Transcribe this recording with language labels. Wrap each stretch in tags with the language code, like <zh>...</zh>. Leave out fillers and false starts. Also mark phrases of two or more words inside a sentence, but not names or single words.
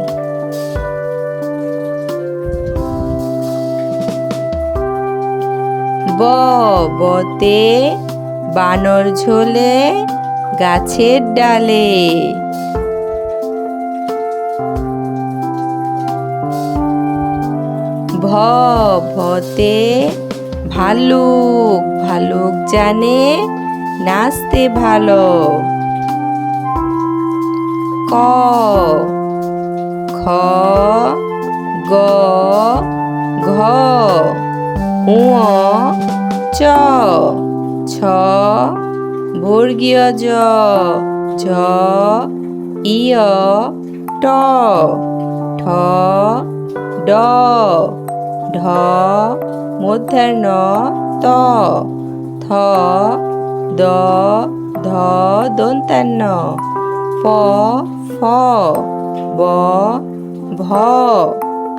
<bn>ব বতে বানর ঝোলে গাছের ডালে। ভ ভতে ভালুক ভালুক জানে নাচতে ভালো। ক খ গ ঘ ঙ চ ছ বর্গীয় জ ঝ ইয় ট ঠ ড ঢ মূর্ধন্য ত থ দ ধ দন্তান্ন প ফ ব ভ</bn>